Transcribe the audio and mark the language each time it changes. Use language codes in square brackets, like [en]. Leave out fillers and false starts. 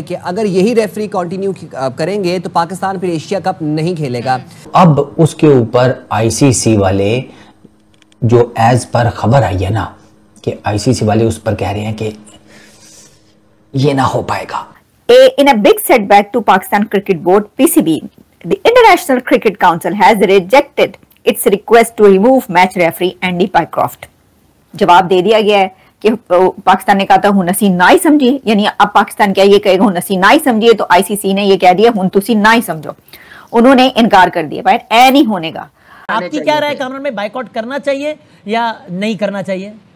[hi] कि अगर यही रेफरी कंटिन्यू करेंगे तो पाकिस्तान फिर एशिया कप नहीं खेलेगा। अब उसके ऊपर आईसीसी वाले जो एज पर खबर आई है ना कि आईसीसी वाले उस पर कह रहे हैं कि ये ना हो पाएगा। [en] In a big setback to Pakistan Cricket Board (PCB), the International Cricket Council has rejected its request to remove match referee Andy Pycroft. [hi] जवाब दे दिया गया है कि पाकिस्तान ने कहा था [pa] हुन असी ना ही समझिए, [hi] यानी अब पाकिस्तान क्या ये कहेगा हुन असी ना ही समझिए, तो आईसीसी ने ये कह दिया [pa] हुन तुसी ना ही समझो। [hi] उन्होंने इनकार कर दिया, भाई ऐ नहीं होनेगा। आपकी क्या राय कामरान में, बाइकआउट करना चाहिए या नहीं करना चाहिए?